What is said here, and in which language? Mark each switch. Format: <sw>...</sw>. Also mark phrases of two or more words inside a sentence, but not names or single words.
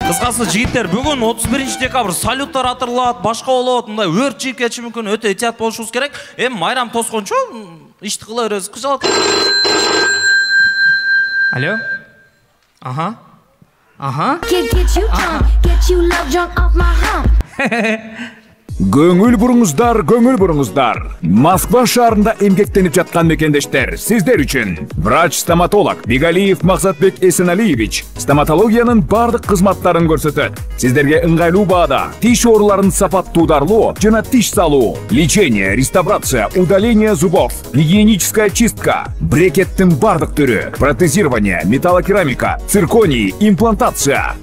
<ky>Кыскасы жигиттер, бүгүн 31 декабрь салюттар атырылат, башка болот, мындай өрт чийип кетиши мүмкүн, өтө этият болушубуз керек. Эми майрам тоскончу ишти кыла беребиз. Кычалат. Алло? Ага. Ага.</ky> <en>Get you love drunk off my hump.</en> <ky>Көңүл буруңуздар. Москва шаарында эмгектенип жаткан мекендештер, сиздер үчүн врач-стоматолог Бигалиев Максатбек Эсеналиевич стоматологиянын бардык кызматтарын көрсөтөт. Сиздерге ыңгайлуу баада тиш ооруларын сапаттуударлоо жана тиш салуу,</ky> <ru>лечение, реставрация, удаление зубов, гигиеническая чистка,</ru> <ky>брекеттин бардык түрү,</ky> <ru>протезирование, металлокерамика, цирконий, имплантация.</ru>